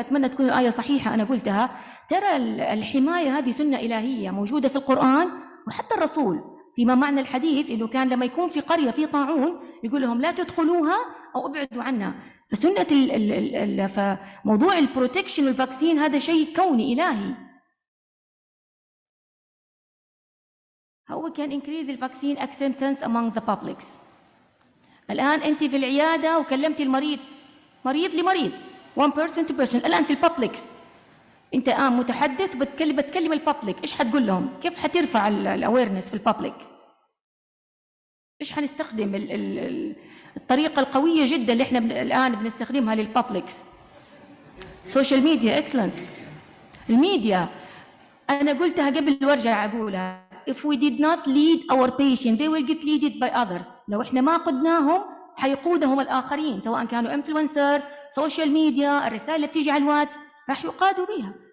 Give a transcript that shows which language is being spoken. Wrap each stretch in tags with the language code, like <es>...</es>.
<ar>أتمنى تكون الآية صحيحة أنا قلتها. ترى الحماية هذه سنة إلهية موجودة في القرآن، وحتى الرسول فيما معنى الحديث إنه كان لما يكون في قرية في طاعون يقول لهم لا تدخلوها أو ابعدوا عنها. فسنة فموضوع البروتكشن والفاكسين هذا شيء كوني إلهي.</ar> <en>How we can increase the vaccine acceptance among the public.</en> <ar>الآن أنت في العيادة وكلمتي المريض، مريض لمريض،</ar> <en>one person to person.</en> <ar>الآن في البابليكس أنت متحدث بتكلم البابليك، إيش حتقول لهم؟ كيف حترفع الأويرنس في البابليك؟ إيش حنستخدم الطريقة القوية جدا اللي إحنا الآن بنستخدمها للبابليكس؟ سوشيال ميديا.</ar> <en>excellent.</en> <ar>الميديا أنا قلتها قبل وارجع أقولها.</ar> <en>If we did not lead our patient, they will get led by others.</en> <ar>لو إحنا ما قدناهم حيقودهم الآخرين، سواء كانوا influencer، social media، الرسائل اللي بتيجي على الواتس راح يقادوا بها.</ar>